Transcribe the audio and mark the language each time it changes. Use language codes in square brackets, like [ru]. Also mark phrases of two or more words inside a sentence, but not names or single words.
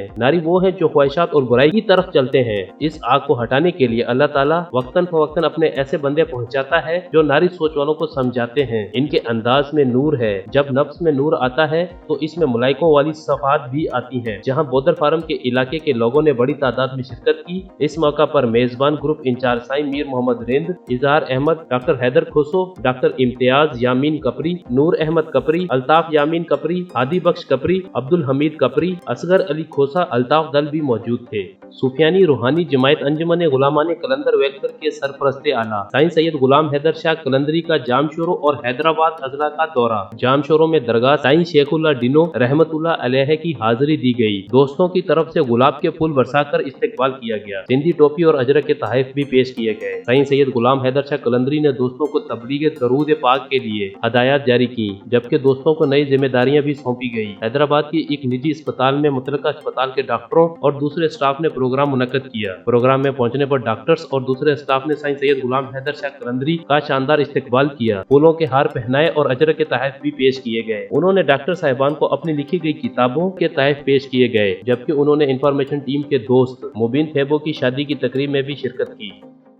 [ur] ناری وہ ہے جو خواہشات اور برائی کی طرف چلتے ہیں۔ اس آگ کو ہٹانے کے لیے اللہ تعالیٰ وقتاً فوقتاً اپنے ایسے بندے پہنچاتا ہے جو ناری سوچ والوں کو سمجھاتے ہیں. ان کے انداز میں نور ہے. جب نفس میں نور آتا ہے تو اس میں ملائکوں والی صفات بھی آتی ہے. جہاں بودر فارم کے علاقے کے لوگوں نے بڑی تعداد میں شرکت کی. اس موقع پر میزبان گروپ انچارج سائیں میر محمد رند، اظہار احمد، ڈاکٹر حیدر خوسو، ڈاکٹر امتیاز یامین کپری، نور احمد کپری، الطاف یامین کپری، ہادی بخش کپری، عبد الحمید کپری، اصغر علی کھوسہ, الطاف دل بھی موجود تھے. صوفیانی روحانی جماعت انجمن غلامان قلندر ویلفیئر کے سرپرستِ اعلیٰ سائیں سید غلام حیدر شاہ قلندری کا جامشورو اور حیدرآباد اضلاع کا دورہ. جامشورو میں درگاہ سائیں شیخ اللہ ڈنو رحمۃ اللہ علیہ کی حاضری دی گئی. دوستوں کی طرف سے گلاب کے پھول برسا کر استقبال کیا گیا. سندھی ٹوپی اور اجرک کے تحفے بھی پیش کیے گئے. سائیں سید غلام حیدر شاہ قلندری نے دوستوں کو تبلیغ درود پاک کے لیے ہدایت جاری کی، جبکہ دوستوں کو نئی ذمہ داریاں بھی سونپی گئیں. حیدرآباد کی ایک نجی اسپتال میں متعلقہ اسپتال کے ڈاکٹروں اور دوسرے اسٹاف نے پروگرام منعقد کیا. پروگرام میں پہنچنے پر ڈاکٹرز اور دوسرے اسٹاف نے سائیں سید غلام حیدر شاہ قلندری کا شاندار استقبال کیا. پھولوں کے ہار پہنائے اور اجرک کے تحفے بھی پیش کیے گئے۔ انہوں نے ڈاکٹر صاحبان کو اپنی لکھی گئی کتابوں کے تحفے پیش کیے گئے، جبکہ انہوں نے [en] information team [ur] کے دوست مبین فیبو کی شادی کی تقریب میں بھی شرکت کی.